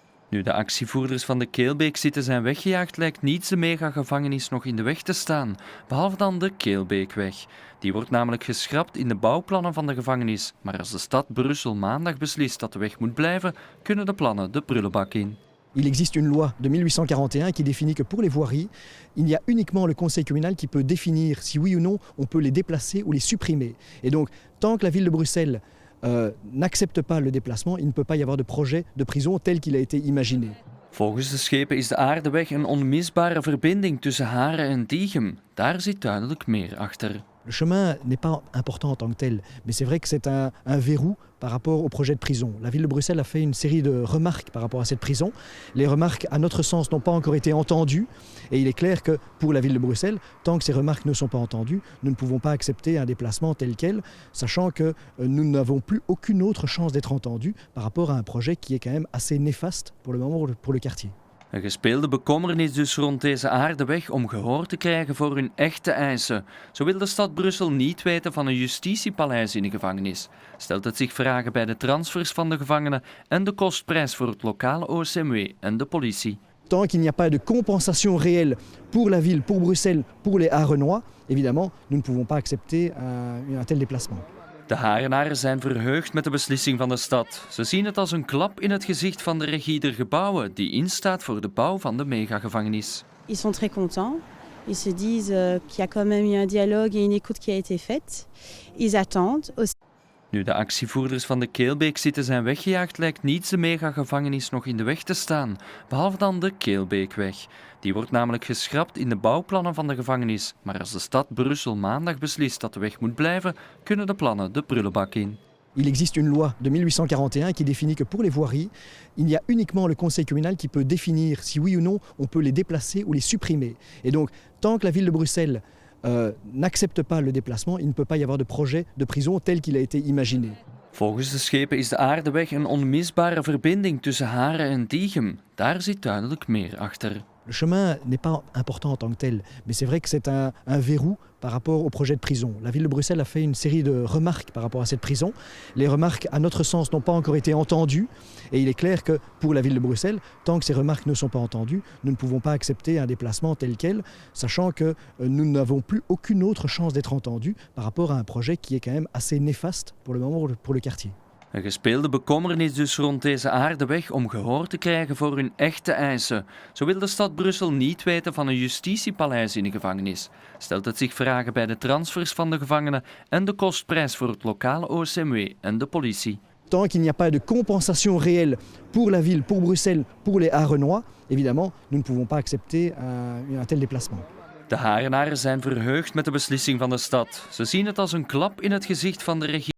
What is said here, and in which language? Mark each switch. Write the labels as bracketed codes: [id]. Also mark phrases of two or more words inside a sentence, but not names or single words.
[nl] Nu de actievoerders van de Keelbeekzitten zijn weggejaagd, lijkt niets de megagevangenis nog in de weg te staan, behalve dan de Keelbeekweg. Die wordt namelijk geschrapt in de bouwplannen van de gevangenis. Maar als de stad Brussel maandag beslist dat de weg moet blijven, kunnen de plannen de prullenbak in. [fr] Il existe une loi de 1841 qui définit que pour les voiries, il y a uniquement le conseil communal qui peut définir si oui ou non on peut les déplacer ou les supprimer. Et donc, tant que la ville de Bruxelles n'accepte pas le déplacement, il ne peut pas y avoir de projet de prison tel qu'il a été imaginé. [nl] Volgens de schepen is de Aardeweg een onmisbare verbinding tussen Haren en Diegem. Daar zit duidelijk meer achter. [fr] Le chemin n'est pas important en tant que tel, mais c'est vrai que c'est un verrou par rapport au projet de prison. La ville de Bruxelles a fait une série de remarques par rapport à cette prison. Les remarques, à notre sens, n'ont pas encore été entendues. Et il est clair que pour la ville de Bruxelles, tant que ces remarques ne sont pas entendues, nous ne pouvons pas accepter un déplacement tel quel, sachant que nous n'avons plus aucune autre chance d'être entendus par rapport à un projet qui est quand même assez néfaste pour le moment pour le quartier. [nl] Een gespeelde bekommernis dus rond deze Aardeweg om gehoor te krijgen voor hun echte eisen. Zo wil de stad Brussel niet weten van een justitiepaleis in de gevangenis. Stelt het zich vragen bij de transfers van de gevangenen en de kostprijs voor het lokale OSMW en de politie. [fr] Tant qu'il n'y a pas de compensation réelle pour la ville, pour Bruxelles, pour les Harenois, évidemment, nous ne pouvons pas accepter un tel déplacement. [nl] De Harenaren zijn verheugd met de beslissing van de stad. Ze zien het als een klap in het gezicht van de regie der gebouwen die instaat voor de bouw van de megagevangenis. [fr] Ils sont très contents. Ils se disent qu'il y a quand même eu un dialogue et une écoute qui a été faite. Ils attendent aussi. [nl] Nu de actievoerders van de Keelbeekzitten zijn weggejaagd, lijkt niets de megagevangenis nog in de weg te staan, behalve dan de Keelbeekweg. Die wordt namelijk geschrapt in de bouwplannen van de gevangenis. Maar als de stad Brussel maandag beslist dat de weg moet blijven, kunnen de plannen de prullenbak in. [fr] Il existe une loi de 1841 qui définit que pour les voiries, il y a uniquement le conseil communal qui peut définir si oui ou non on peut les déplacer ou les supprimer. Et donc, tant que la ville de Bruxelles n'accepte pas le déplacement, il ne peut pas y avoir de projet de prison tel qu'il a été imaginé. [nl] Volgens de schepen is de Aardeweg een onmisbare verbinding tussen Haren en Diegem. Daar zit duidelijk meer achter. [fr] Le chemin n'est pas important en tant que tel, mais c'est vrai que c'est un verrou par rapport au projet de prison. La ville de Bruxelles a fait une série de remarques par rapport à cette prison. Les remarques, à notre sens, n'ont pas encore été entendues. Et il est clair que pour la ville de Bruxelles, tant que ces remarques ne sont pas entendues, nous ne pouvons pas accepter un déplacement tel quel, sachant que nous n'avons plus aucune autre chance d'être entendus par rapport à un projet qui est quand même assez néfaste pour le moment pour le quartier. [nl] Een gespeelde bekommernis dus rond deze Aardeweg om gehoor te krijgen voor hun echte eisen. Zo wil de stad Brussel niet weten van een justitiepaleis in de gevangenis. Stelt het zich vragen bij de transfers van de gevangenen en de kostprijs voor het lokale OSMW en de politie. [fr] Tant qu'il n'y a pas de compensation réelle pour la ville, pour Bruxelles, pour les Harenois, évidemment, nous ne pouvons pas accepter un tel déplacement. [nl] De Harenaren zijn verheugd met de beslissing van de stad. Ze zien het als een klap in het gezicht van de regie.